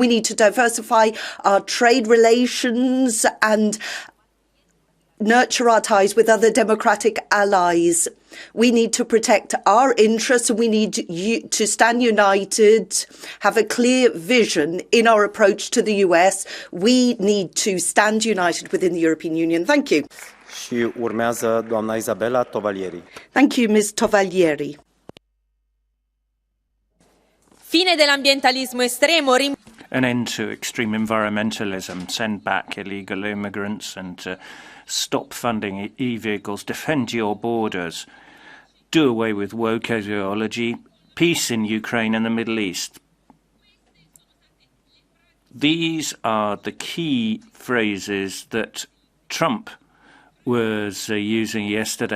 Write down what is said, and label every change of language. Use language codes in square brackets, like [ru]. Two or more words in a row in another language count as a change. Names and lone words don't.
[en] We need to diversify our trade relations and nurture our ties with other democratic allies. We need to protect our interests, and we need to stand united, have a clear vision in our approach to the US. We need to stand united within the European Union. Thank you. [ro] Și urmează doamna Isabella Tovalieri. [en] Thank you, Ms. Tovalieri. [it] Fine dell'ambientalismo estremo. [en] An end to extreme environmentalism, send back illegal immigrants and stop funding e-vehicles, defend your borders, do away with woke ideology, peace in Ukraine and the Middle East. These are the key phrases that Trump was using yesterday.